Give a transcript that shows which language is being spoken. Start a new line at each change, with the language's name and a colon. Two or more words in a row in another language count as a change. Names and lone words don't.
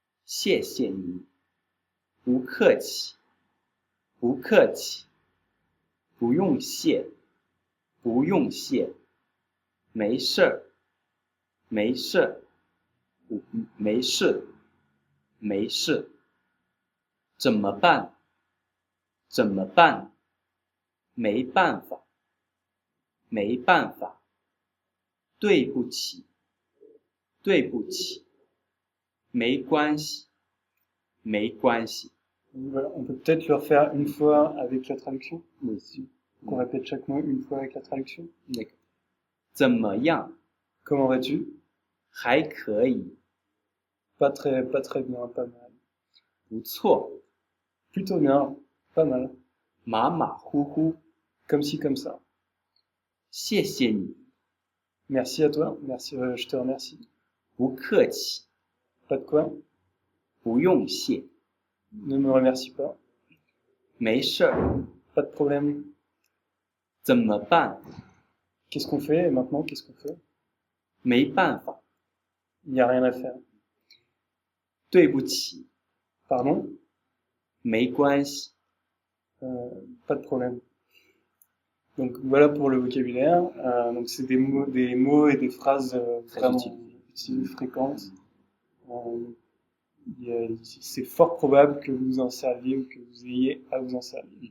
Chinese: 谢谢你，不客气，不客气，不用谢，不用谢，没事儿，没事儿，没事，没事，怎么办？怎么办？没办法，没办法，对不起，对不起，没关系，没关系。
French: Voilà, on peut peut-être le refaire une fois avec la traduction. Oui, si. On répète chaque mot une fois avec la traduction. D'accord.
Chinese: 怎么样？
French: Comment vas-tu?
Chinese: 还可以，
French: Pas très bien, pas mal.
Chinese: 不错，
French: Plutôt bien, pas mal.
Chinese: 马马虎虎，
French: Comme ci, comme ça.
Chinese: 谢谢你，
French: Merci à toi, merci, je te remercie.
Chinese: 不客气，
French: Pas de quoi,
Chinese: 不用谢，
French: ne me remercie pas.
Chinese: 没事儿，
French: Pas de problème.
Chinese: 怎么办？
French: Qu'est-ce qu'on fait et maintenant, qu'est-ce qu'on fait?
Chinese: 没办法，
French: Il n'y a rien à faire.
Chinese: 对不起，
French: Pardon?
Chinese: 没关系，
French: Pas de problème. Donc voilà pour le vocabulaire. Donc c'est des mots et des phrases Très vraiment utiles, fréquentes. C'est fort probable que vous en serviez ou que vous ayez à vous en servir.